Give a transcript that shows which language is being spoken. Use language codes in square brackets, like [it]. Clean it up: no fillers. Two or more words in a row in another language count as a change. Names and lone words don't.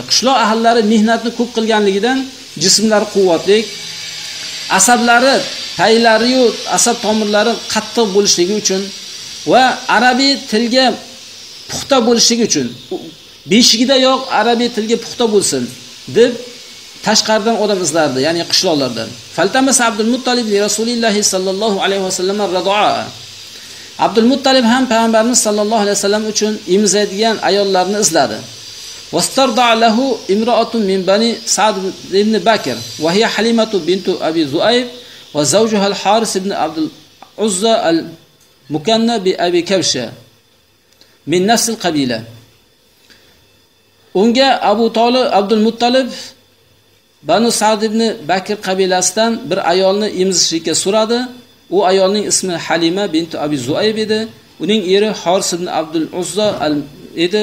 [uz] Qishloq ahllari mehnatni ko'p qilganligidan jismlari quvvatli, asablari, paylari yu asab tomirlari qattiq bo'lishligi uchun va arabiy tilga puxta bo'lishligi uchun, beshigida yo'q arabiy tilga puxta bo'lsin deb tashqaridan odam izlardi, ya'ni qishloqlardan. [ar] فالتمس عبد المطلب لرسول الله صلى الله عليه وسلم الرضعاء. [uz] Abdul Muttalib ham payg'ambarimiz [ar] صلى الله عليه وسلم [uz] uchun emizadigan ayollarni izladi. [ar] واسترضع له امرأة من بني سعد بن بكر وهي حليمة بنت أبي ذؤيب وزوجها الحارث بن عبد العزى المكنى بأبي كبشة من نفس القبيلة. [uz] Unga Abdul Muttalib Banu Sa'd ibn Bakr qabilasidan bir ayolni emizishga so'radi. U ayolning ismi Halima binti Abi Zuayb edi. Uning eri Haris ibn Abdul Uzza edi.